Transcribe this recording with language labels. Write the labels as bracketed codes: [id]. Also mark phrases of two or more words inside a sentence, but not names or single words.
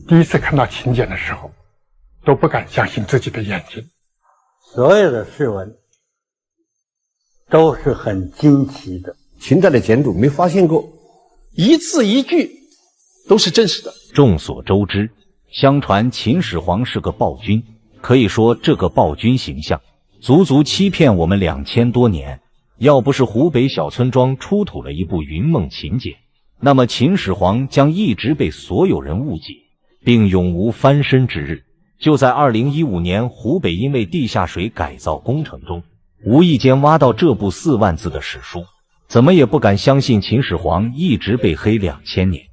[zh] 第一次看到秦簡的時候，都不敢相信自己的眼睛。所有的事文都是很惊奇的，秦代的简牍没发现过，一字一句都是真实的。众所周知，相傳秦始皇是個暴君，可以說這個暴君形象足足欺騙我們2000多年。要不是湖北小村莊出土了一部《雲夢秦簡》，那麼秦始皇將一直被所有人誤解，並永無翻身之日。就在2015年，湖北因為地下水改造工程中，無意間挖到這部4萬字的史書，怎麼也不敢相信秦始皇一直被黑2000年。